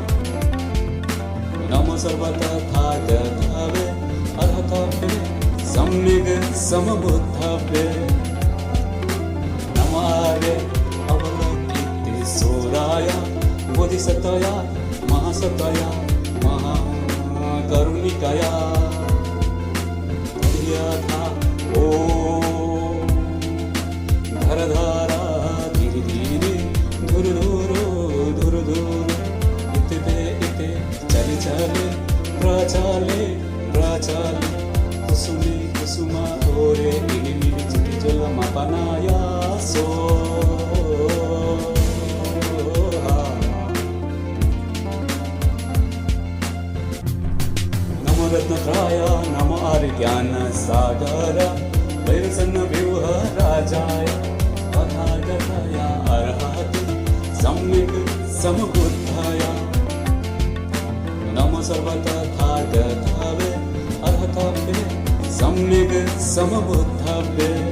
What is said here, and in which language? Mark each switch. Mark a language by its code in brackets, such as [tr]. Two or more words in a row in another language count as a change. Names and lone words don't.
[sa] नमो सर्वतथागतावे अर्हतावे सम्यक् समबुद्धावे नमो आर्य अवलोकितेश्वराय बोधिसत्वाय महासत्वाय करुणिकाय तर्यथा ॐ धरधारा धीरे धीरे धुरधुरो धुरधुर इते इते चले चले प्रचाले प्रचाले कुसुमे कुसुमा घोरे इलिमिलि चितिजल मापनाय सो रत्नत्राय नमो आर्यज्ञान सागर वैरसन्न व्यूह राजाय तथागताय अर्हति सम्यक् समबुद्धाय नमो सर्वतथागतावे अर्हतावे सम्यक् समबुद्धावे